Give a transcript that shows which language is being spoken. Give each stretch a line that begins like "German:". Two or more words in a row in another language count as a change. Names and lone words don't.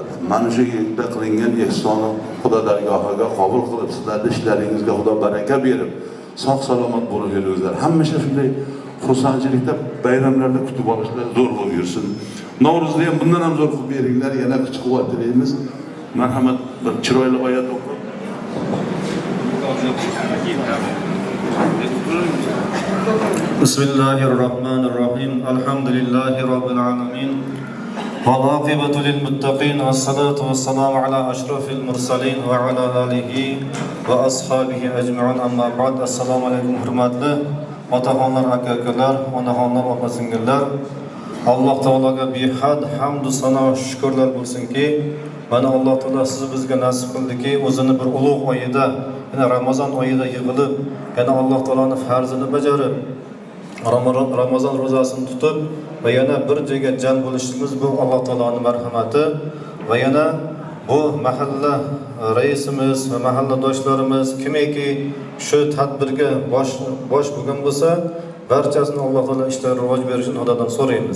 Uzbek: Mana shu yerda qilingan ehsonni Xudo dargohiga qabul qilib, sizlarning ishlaringizga Xudo baraka berib, sog' salomat bo'lib yuringlar. Hamisha shunday xursandchilikda bayramlarda kutib olishlar zo'r bo'lib yursin. Navro'zni ham bundan ham zo'r qilib beringlar. Yana kuch-quvvat tilaymiz. Marhamat, bir chiroyli oyat o'qib.
Arabic: بسم الله الرحمن الرحيم. الحمد لله رب العالمين. والعاقبة للمتقين والصلاة والسلام على أشرف المرسلين وعلى آله وأصحابه أجمعين أما بعد السلام عليكم
Uzbek: hurmatli otaxonlar, aka-ukalar, onaxonlar, opa-singillar. Alloh taologa behad hamdu sano shukrlar bo'lsinki, mana Alloh taolo siz bizga nasib qildiki, o'zini bir ulug' oyida, yana Ramazon oyida yig'ilib, yana Alloh taoloning farzini bajarib, Ramazon ro'zasini tutib va yana bir joyga jam bo'lishimiz bu Alloh taoloning marhamati va yana bu mahalla raisimiz va mahalladoshlarimiz kimiki shu tadbirga bosh bo'lgan bo'lsa, barchasini Alloh taolo ishlari rivoj berishini Xudodan so'raymiz.